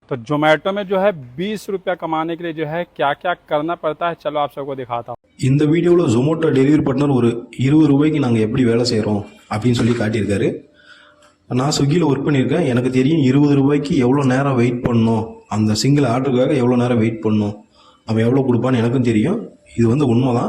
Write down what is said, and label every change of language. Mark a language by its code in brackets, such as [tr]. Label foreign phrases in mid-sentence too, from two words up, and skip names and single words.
[hi] तो जोमेटो में जो है 20 रुपया कमाने के लिए जो है क्या क्या करना पड़ता है, चलो आप सबको दिखाता हूँ। [ta] இந்த வீடியோவில் ஜொமேட்டோ [en] delivery partner [ta] ஒரு 20 ரூபாய்க்கு நாங்கள் எப்படி வேலை செய்கிறோம் அப்படின்னு சொல்லி காட்டியிருக்காரு. நான் ஸ்விக்கியில் ஒர்க் பண்ணியிருக்கேன். எனக்கு தெரியும் 20 ரூபாய்க்கு எவ்வளோ நேரம் வெயிட் பண்ணணும், அந்த [en] single orderக்காக [ta] எவ்வளோ நேரம் வெயிட் பண்ணணும், அவன் எவ்வளோ கொடுப்பான்னு எனக்கும் தெரியும். இது உண்மை தான்.